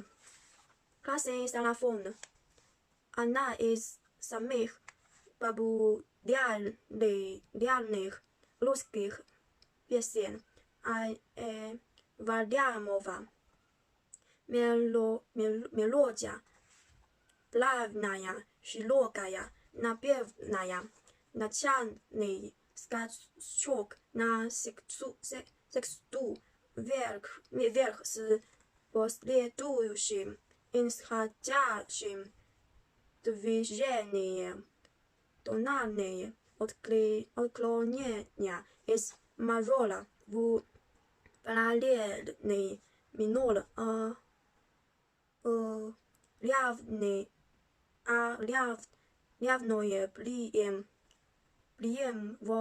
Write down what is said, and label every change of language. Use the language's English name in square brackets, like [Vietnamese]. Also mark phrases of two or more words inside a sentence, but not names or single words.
[Russian] Красный сарафан – одна из самых популярных русских песен Варламова. Мелодия плавная, широкая, напевная, начальный скачок на сексту вверх с последующим исходящим движением тональные отклонения из мажора в параллельный минор, равное прием